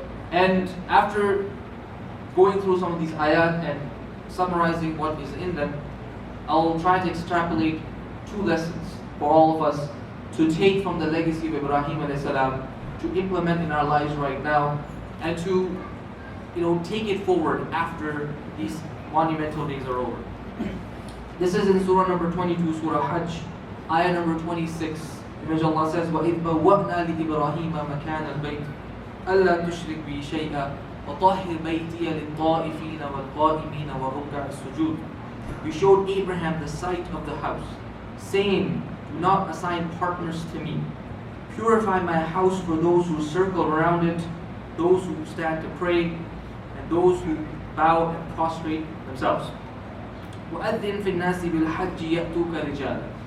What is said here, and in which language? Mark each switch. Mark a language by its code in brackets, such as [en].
[en] And after going through some of these ayat and summarizing what is in them, I'll try to extrapolate 2 lessons for all of us to take from the legacy of Ibrahim alayhi salam, to implement in our lives right now, and to take it forward after these monumental days are over. This is in Surah number 22, Surah Hajj, ayah number 26, in which Allah says, [ar] وَإِذْ بَوَّأْنَا لِإِبْرَاهِيمَ مَكَانَ الْبَيْتِ أَلَّا تُشْرِكْ بِي شَيْئًا وَطَهِّرْ بَيْتِيَ لِلطَّائِفِينَ وَالْقَائِمِينَ وَالرُّكَّعِ السُّجُودِ. [en] We showed Abraham the site of the house, saying, do not assign partners to me. Purify my house for those who circle around it, those who stand to pray, and those who bow and prostrate themselves. [ar] وَأَذِّنْ فِي النَّاسِ بِالْحَجِّ يَأْتُوكَ رِجَالًا.